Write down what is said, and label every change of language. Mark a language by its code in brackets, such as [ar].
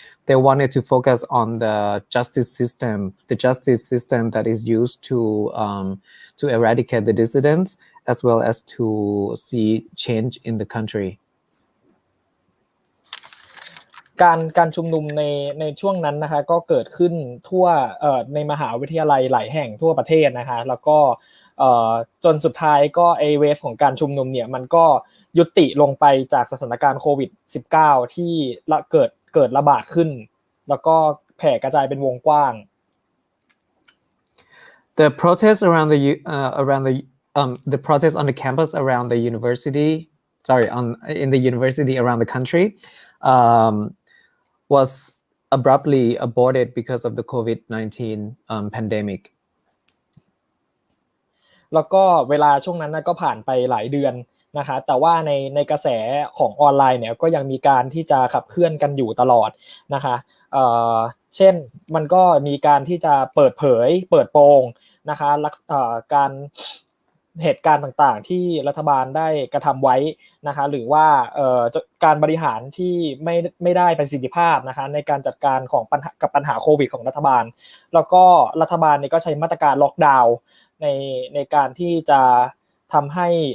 [en] They wanted to focus on the justice system that is used to eradicate the dissidents as well as to see change in the country. [th] การชุมนุมในช่วงนั้นนะคะก็เกิดขึ้นทั่วในมหาวิทยาลัยหลายแห่งทั่วประเทศนะคะแล้วก็จนสุดท้ายก็ไอเวฟของการชุมนุมเนี่ยมันก็ยุติลงไปจากสถานการณ์โควิด -19 ที่เกิดระบาดขึ้นแล้วก็แผ่กระจายเป็นวงกว้าง [en] The protests the protests on the campus around the university, in the university around the country, was abruptly aborted because of the COVID-19 pandemic. [th] แล้วก็เวลาช่วงนั้นก็ผ่านไปหลายเดือนนะคะแต่ว่าในกระแสของออนไลน์เนี่ยก็ยังมีการที่จะขับเคลื่อนกันอยู่ตลอดนะคะ เช่นมันก็มีการที่จะเปิดโปงนะคะการเหตุการณ์ต่างๆที่รัฐบาลได้กระทำไว้นะคะหรือว่าการบริหารที่ไม่ได้ประสิทธิภาพนะคะในการจัดการกับปัญหาโควิดของรัฐบาลแล้วก็รัฐบาลเนี่ยก็ใช้มาตรการล็อกดาวน์ในการที่จะทำให้